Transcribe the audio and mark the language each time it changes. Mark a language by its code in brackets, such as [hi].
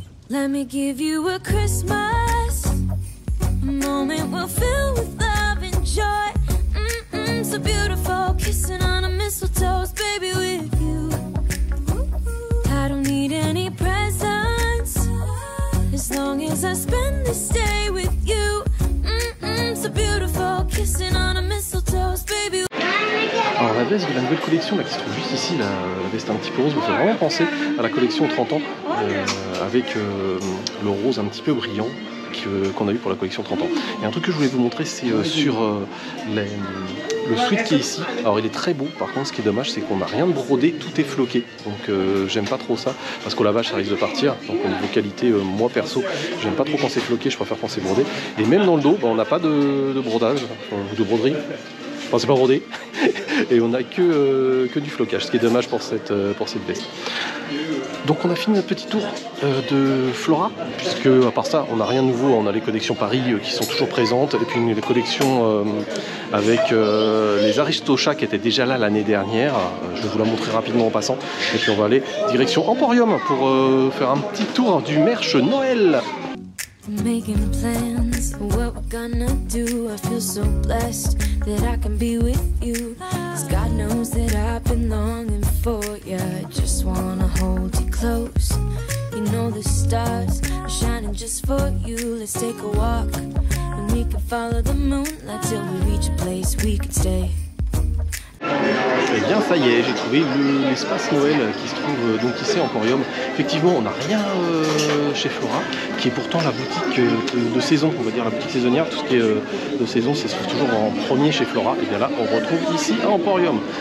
[en] Let me give you a Christmas, a moment we'll fill with love and joy. So beautiful, kissing on a mistletoe, baby, with you. I don't need any presents, as long as I spend this day with you. So beautiful, kissing on a mistletoe, baby. [fr] Alors la veste de la nouvelle collection là, qui se trouve juste ici, la veste un petit peu rose, me fait vraiment penser à la collection 30 ans avec le rose un petit peu brillant qu'on a eu pour la collection 30 ans. Et un truc que je voulais vous montrer, c'est sur le sweat qui est ici. Alors il est très beau, par contre ce qui est dommage c'est qu'on n'a rien de brodé, tout est floqué. Donc j'aime pas trop ça, parce qu'au lavage ça risque de partir. Donc au niveau qualité, moi perso, j'aime pas trop quand c'est floqué, je préfère quand c'est brodé. Et même dans le dos, on n'a pas de brodage, ou de broderie. Enfin c'est pas brodé. Et on n'a que du flocage, ce qui est dommage pour cette veste. Donc on a fini notre petit tour de Flora, puisque à part ça on n'a rien de nouveau, on a les collections Paris qui sont toujours présentes, et puis les collections avec les Aristochats qui étaient déjà là l'année dernière, je vais vous la montrer rapidement en passant, et puis on va aller direction Emporium pour faire un petit tour du merch Noël. [en] Making plans, what we're gonna do. I feel so blessed that I can be with you. 'Cause God knows that I've been longing for you. I just wanna hold you close. You know the stars are shining just for you. Let's take a walk and we can follow the moonlight till we reach a place we could stay. [fr] Et bien ça y est, j'ai trouvé l'espace Noël qui se trouve donc ici à Emporium. Effectivement on n'a rien chez Flora, qui est pourtant la boutique de saison, on va dire la boutique saisonnière. Tout ce qui est de saison c'est toujours en premier chez Flora. Et bien là on retrouve ici à Emporium.